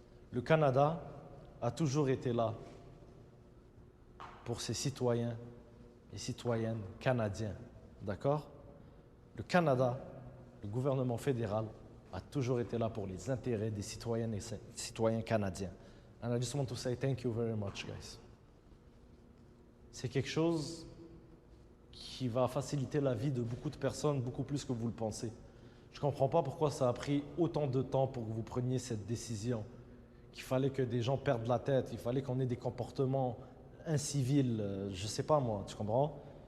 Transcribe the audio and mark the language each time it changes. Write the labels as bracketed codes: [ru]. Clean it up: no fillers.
[fr] Le Canada a toujours été là pour ses citoyens et citoyennes canadiens. D'accord? Le Canada, le gouvernement fédéral, a toujours été là pour les intérêts des citoyennes et citoyens canadiens. [en] And I just want to say thank you very much, guys. [fr] C'est quelque chose qui va faciliter la vie de beaucoup de personnes, beaucoup plus que vous le pensez. Je ne comprends pas pourquoi ça a pris autant de temps pour que vous preniez cette décision. Qu'il fallait que des gens perdent la tête, il fallait qu'on ait des comportements incivils, je sais pas moi, tu comprends?